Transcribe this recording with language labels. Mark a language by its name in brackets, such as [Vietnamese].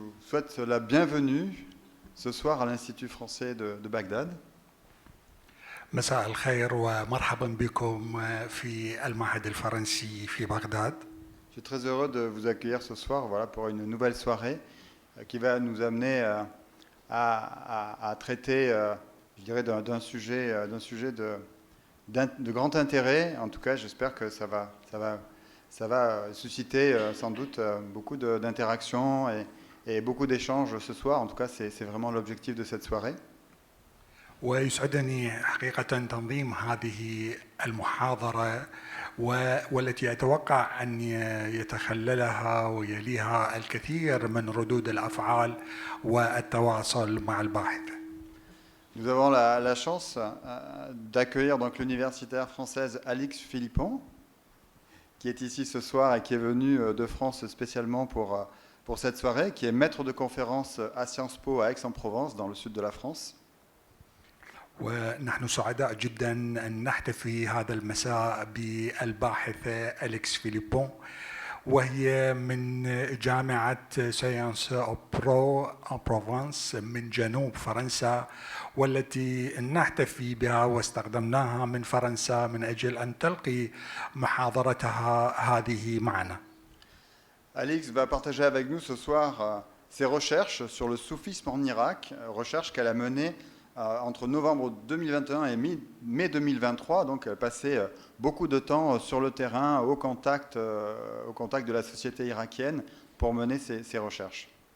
[French] souhaite la bienvenue ce soir à l'Institut français de Bagdad. [Arabic] مساء الخير ومرحبا بكم في المعهد الفرنسي في بغداد. [French] Je suis très heureux de vous accueillir ce soir pour une nouvelle soirée qui va nous amener à traiter, je dirais, d'un sujet de grand intérêt. En tout cas, j'espère que ça va susciter sans doute beaucoup d'interactions et beaucoup d'échanges ce soir. En tout cas, c'est vraiment l'objectif de cette soirée. [Arabic] ويسعدني حقيقة تنظيم هذه المحاضرة والتي أتوقع أن يتخللها ويليها الكثير من ردود الأفعال والتواصل مع الباحث. [French] Nous avons la chance d'accueillir donc l'universitaire française Alix Philippon, qui est ici ce soir et qui est venue de France spécialement pour cette soirée, qui est maître de conférence à Sciences Po à Aix-en-Provence, dans le sud de la France. [Arabic] ونحن سعداء جدا أن نحتفي هذا المساء بالباحثة أليكس فيليبون، وهي من جامعة ساينس برو أن بروفانس من جنوب فرنسا، والتي نحتفي بها واستخدمناها من فرنسا من أجل أن تلقي محاضرتها هذه معنا. [French] Alix va partager avec nous ce soir ses recherches sur le soufisme en Irak, recherches qu'elle a menées entre novembre 2021 et mai 2023, donc elle passait beaucoup de temps sur le terrain, au contact de la société irakienne pour mener ces recherches.